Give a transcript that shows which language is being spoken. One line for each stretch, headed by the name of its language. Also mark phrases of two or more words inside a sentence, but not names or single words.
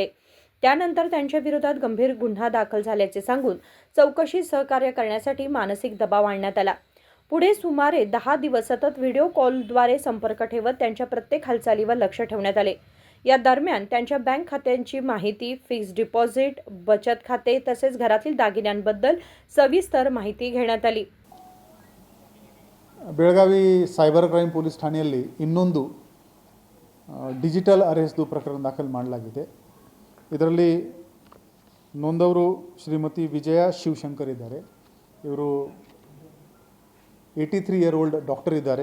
Marathi: त्यानंतर त्यांच्या विरोधात गंभीर गुन्हा दाखल झाल्याचे सांगून चौकशी सहकार्य करण्यासाठी मानसिक दबाव आणण्यात आला। पुढे सुमारे 10 दिवस सतत व्हिडिओ कॉलद्वारे संपर्क ठेवत त्यांच्या प्रत्येक हालचालीवर लक्ष ठेवण्यात आले। या दरम्यान त्यांच्या बँक खात्यांची माहिती,
English: fixed deposit,
Marathi: बचत खाते तसेच घरातील दागिन्यांबद्दल सविस्तर माहिती घेण्यात आली।
Kannada: ಬೆಳಗಾವಿ
English: cyber crime police
Kannada: ಠಾಣೆಯಲ್ಲಿ ಇನ್ನೊಂದು
English: digital arrest
Kannada: ಪ್ರಕರಣ ದಾಖಲು ಮಾಡಲಾಗಿದೆ। ಇದರಲ್ಲಿ ನೊಂದವರು ಶ್ರೀಮತಿ ವಿಜಯ ಶಿವಶಂಕರ್ ಇದ್ದಾರೆ। ಇವರು 83
English: year old doctor
Kannada: ಇದ್ದಾರೆ।